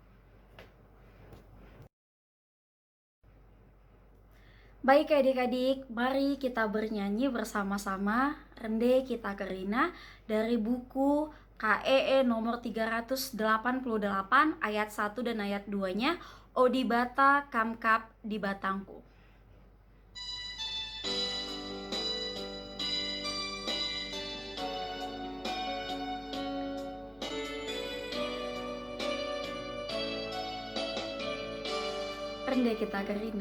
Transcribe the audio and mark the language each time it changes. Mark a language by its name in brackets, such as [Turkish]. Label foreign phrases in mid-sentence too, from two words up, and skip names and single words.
[Indonesian] Baik adik-adik, mari kita bernyanyi bersama-sama Rende Kita Kerina dari buku KEE nomor 388 ayat 1 dan ayat 2-nya, [Batak Karo] Odibata Kamkap di Batangku. [Indonesian] Rende Kita Kerina.